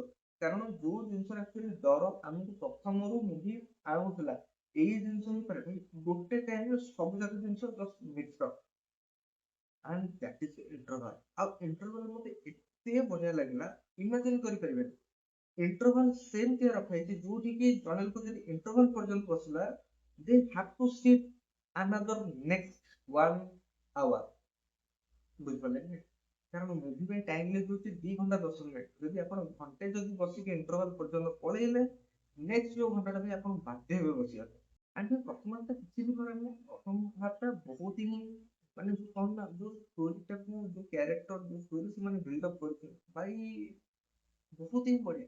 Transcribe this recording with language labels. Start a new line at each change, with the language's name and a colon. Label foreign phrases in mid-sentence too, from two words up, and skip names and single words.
Odia: କାରଣ ଯୋଉ ଜିନିଷରେ ଆକ୍ଚୁଆଲି ଡର ଆମକୁ ପ୍ରଥମରୁ ମୁଭି ଆଣୁଥିଲା, ଏଇ ଜିନିଷ ହିଁ କରେ ଗୋଟେ ଟାଇମରେ ସବୁ ଯାକ ଜିନିଷ
English: just mix up. and that is interval.
Odia: ଆଉ ଇଣ୍ଟରଭାଲ ମତେ ଏତେ ବଢିଆ ଲାଗିଲା, ଇମାଜିନ କରିପାରିବେନି। ଇଣ୍ଟରଭାଲ ସେମିତିଆ ରଖାଯାଇଛି ଯୋଉଠି କି ଜଣେ ଲୋକ ଯଦି ଇଣ୍ଟରଭାଲ ପର୍ଯ୍ୟନ୍ତ ବସିଲା,
English: they have to sit another next 1 hour.
Odia: ବୁଝିପାରିଲେ କି? କାରଣ ମୁଭି ପାଇଁ ଟାଇମ ଲେଖା ହଉଛି 2 ଘଣ୍ଟା 10 ମିନିଟ। ଯଦି ଆପଣ ଘଣ୍ଟେ ଯଦି ବସିକି ଇଣ୍ଟରଭାଲ ପର୍ଯ୍ୟନ୍ତ ପଳେଇଲେ, ନେକ୍ସଟ ଯୋଉ ଘଣ୍ଟାଟା ପାଇଁ ଆପଣ ବାଧ୍ୟ ହେବେ ବସିବା ପାଇଁ। ଆଣ୍ଡ ପ୍ରଥମ ଟା କିଛି ବି ଖରାପ ନାହିଁ, ପ୍ରଥମ ଭାଗଟା ବହୁତ ହିଁ ମାନେ ଯୋଉ କଣ ନା, ଯୋଉ ଷ୍ଟୋରିଟାକୁ ଯୋଉ କ୍ୟାରେକ୍ଟର ଯୋଉ ଷ୍ଟୋରି ସେମାନେ
English: build up
Odia: କରିଥିଲେ, ଭାଇ ବହୁତ ହିଁ ବଢିଆ।